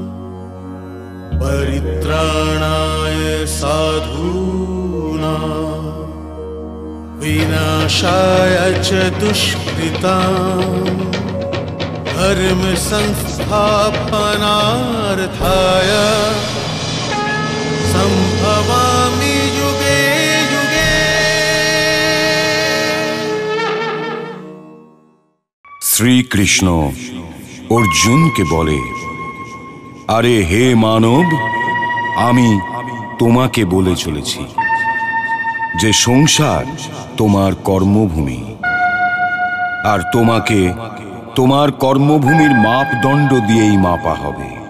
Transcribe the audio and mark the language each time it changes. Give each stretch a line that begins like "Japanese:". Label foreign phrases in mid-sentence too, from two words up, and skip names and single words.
Sanskrit: परित्राणाय साधूनां विनाशाय च दुष्कृताम् धर्म संस्थापनार्थाय संभवामि युगे युगे।
Bangla: শ্রী কৃষ্ণ অর্জুনকে বলে, আরে হে মানব, আমি তোমাকে বলে চলেছি যে সংসার তোমার কর্মভূমি, আর তোমাকে তোমার কর্মভূমির মাপদণ্ড দিয়েই মাপা হবে।